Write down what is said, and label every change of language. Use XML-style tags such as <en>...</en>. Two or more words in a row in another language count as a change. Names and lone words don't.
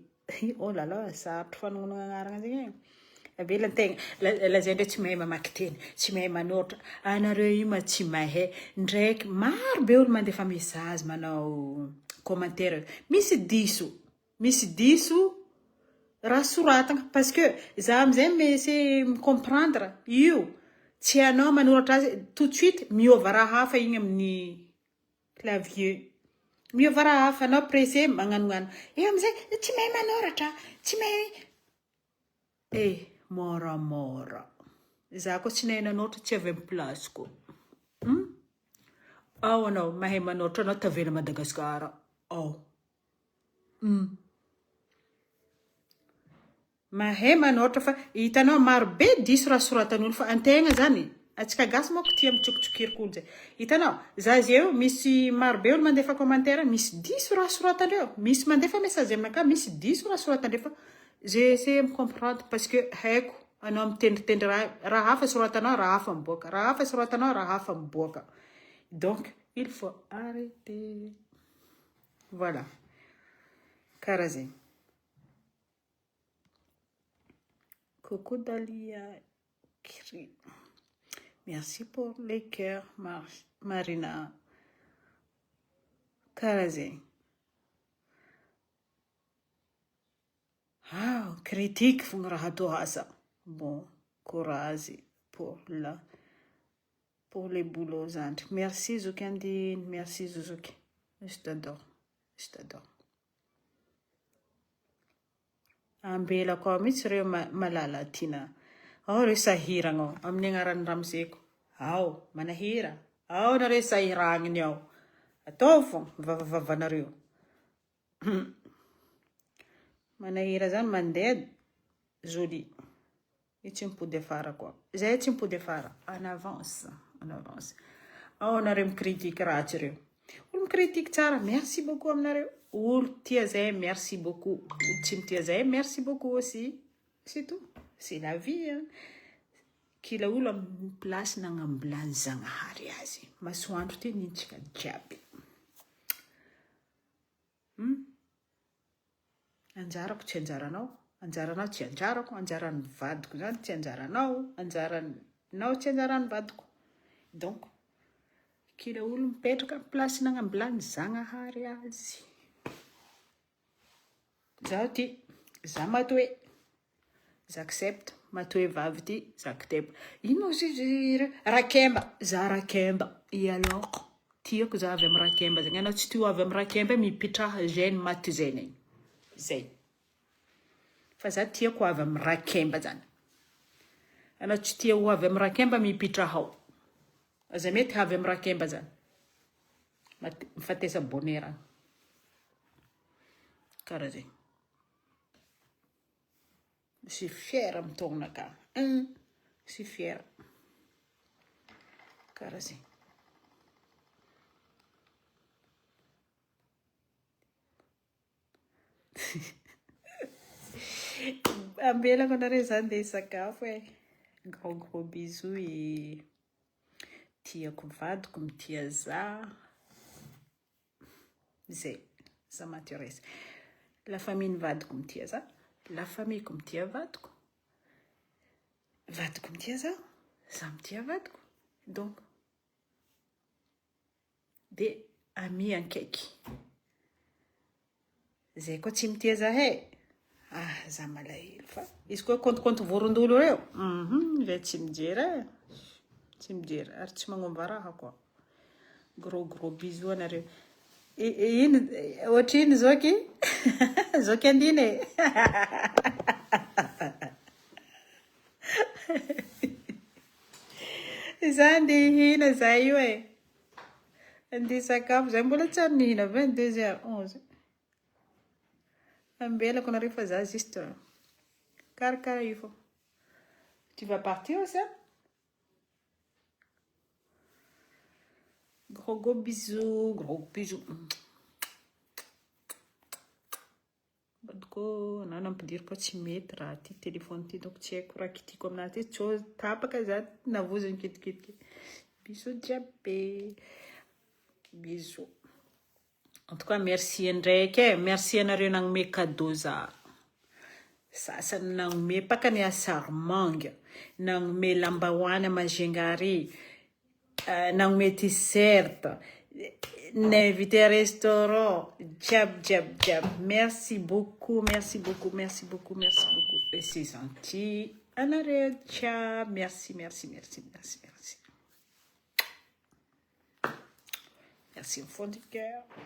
<fr>Oh là là,</fr> <mg>sarotro fanognana agnarana zegny. Avela tegna lazay ndray tsy mahay mamaky teny, tsy mahay manoratra. Anareo io ma tsy mahay. Ndraiky maro be olo mandefa message manao commentaire. Misy diso raha soratana</mg> <fr>parce que</fr> <mg>za amizay messy comprendre io. Tsy anao manoratra azy</mg> <fr>tout de suite</fr> <mg>miova raha hafa igny amin'ny clavier. Miova raha hafa anao pressé magnanognano. Amizay tsy mahay manoratra, tsy mahay. Moramora. Za ko tsy nahay nanoratra tsy avy amin'ny plasiko. Ao anao mahay manoratra anao tavela Madagasikara. Ao. Mahay manoratra fa hitanao maro be diso raha soratan'olo fa antegna zany. Atsika gasy moko tia mitsokitsokirik'olo zay. Hitanao, za zeo misy maro be olo mandefa commentaire, misy diso raha soratandreo. Misy mandefa message aminaka, misy diso raha soratandreo fa</mg> <fr>j'essaie de comprendre parce que</fr> <mg>haiko anao mitendritendry raha hafa soratanao, raha hafa miboaka. Raha hafa soratanao, raha hafa miboaka.</mg> <fr>Donc, il faut arrêter. Voilà.</fr> <mg>Karaha zay.</mg> <fr>Coucou Dalia. Merci pour les cœurs, Marina. Karazé. Critique, bon, courage pour les boulots. Merci Zoukandine, merci Zouzouki. Je t'adore.</fr> <mg>Ambela koa mitsy reo malala tina. Reo sahiragna amin'ny agnarany ramozeko. Manahira. Nareo sahiragniny ao. Atao foagna vavavanareo. Manahira zany mandeha joli. Io tsy mipody afara koa. Zahay tsy mipody afara.</mg> <fr>En avance. En avance.</fr> <mg>Anareo mikritika ratsy ireo. Olo mikritika tsara,</mg> <fr>merci beaucoup</fr> <mg>aminareo. Olo tia zahay,</mg> <fr>merci beaucoup.</fr> <mg>Olo tsy mitia zahay,</mg> <fr>merci beaucoup aussi. C'est tout. C'est la vie. Hein?</fr> <mg>Kila olo amin'ny place nagnambilany Zagnahary azy. Masoandro ty nintsika jiaby. Anjarako tsy anjaranao. Anjaranao tsy anjarako. Anjaran'ny vadiko zany tsy anjaranao. Anjaranao tsy anjaran'ny vadiko. Donc, kila olo mipetraka amin'ny place nagnambilany Zagnahary azy. Zaho ty, za matoe. J'accepte. Matoe vavy ty, j'accepte. Ino izy Rakemba. Za Rakemba.</mg> <fr>Et alors?</fr> <mg>Tiako za avy amin'ny Rakemba zany. Anao tsy tia avy amin'ny Rakemba mipitraha gène maty zany. Zay. Fa za tiako avy amin'ny Rakemba zany. Anao tsy tia avy amin'ny Rakemba mipitraha ao. Aza mety avy amin'ny Rakemba zany. Mifatesa bonera. Karaha zay.</mg> <fr>Je suis fière</fr> <mg>amin'ny taonaka.</mg> <fr>Je suis fière.</fr> <mg>Karaha zay. Ambelako anareo zany dia sakafo e.</mg> <fr>Gros bisous et</fr> <mg>tiako vadiko mitia za. Zay. Za matires.</mg> <fr>La famille</fr> <mg>vadiko mitia za.</mg> <fr>La famille comme</fr> <mg>tia vadiko. Vadiko mitia za. Za mitia vadiko. Donc. De ami ankaiky. Zay koa tsy mitia za he. Za malahelo fa. Izy koa konto vorondolo reo. Zay tsy mijery e. Tsy mijery. Ary tsy magnomba raha koa.</mg> <fr>Gros bisous</fr> <mg>anareo. Ino? Ohatrino zoky? Zoky andiny e. Za andeha hihina za io e. Andeha sakafo za mbola tsy nihina 22h11. Ambelako anareo fa za juste karakara io fô.</mg> <fr>Tu vas partir ça? Gros bisous, gros bisous.</fr> <mg>Badiko nana ampidiry koa tsy mety raha ty téléphone ty donc tsy haiko raha kitiko aminazy ty tsy tapaka za navozany kitikitiky. Bisous jiaby.</mg> <fr>Bisous. En tout cas merci</fr> <mg>ndraiky e. Merci anareo nagnome cadeau za. Sasany nagnome pakany a sarmanga. Nagnome lambahoany Majingary. Nagnome t-shirt.</mg> <fr>N'invité à restaurant. Jab. Merci beaucoup. Merci beaucoup. Et c'est gentil. Anareo, ciao. Merci. Merci au fond du cœur.</fr>